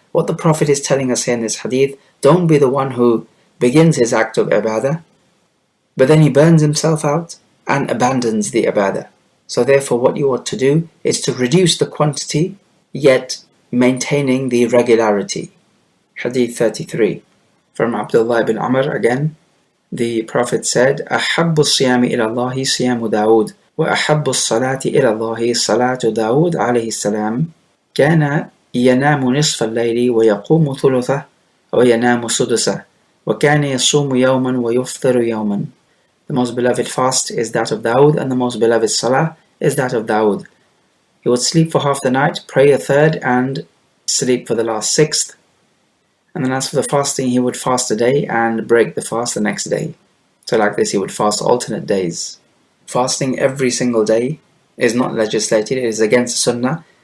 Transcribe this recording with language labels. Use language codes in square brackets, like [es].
[en] What the Prophet is telling us here in this hadith, don't be the one who begins his act of ibadah, but then he burns himself out, and abandons the ibadah. So therefore what you ought to do is to reduce the quantity, yet maintaining the regularity. Hadith 33. From Abdullah ibn Amr again, the Prophet said, [ar] أحب الصيام إلى الله صيام داود وأحب الصلاة إلى الله صلاة داود عليه السلام كان ينام نصف الليل ويقوم ثلثه وينام سدسه وكان يصوم يوما ويفطر يوما. [en] The most beloved fast is that of Dawood, and the most beloved salah is that of Dawood. He would sleep for half the night, pray a third, and sleep for the last sixth. And then as for the fasting, he would fast a day and break the fast the next day. So like this, he would fast alternate days. Fasting every single day is not legislated, it is against Sunnah.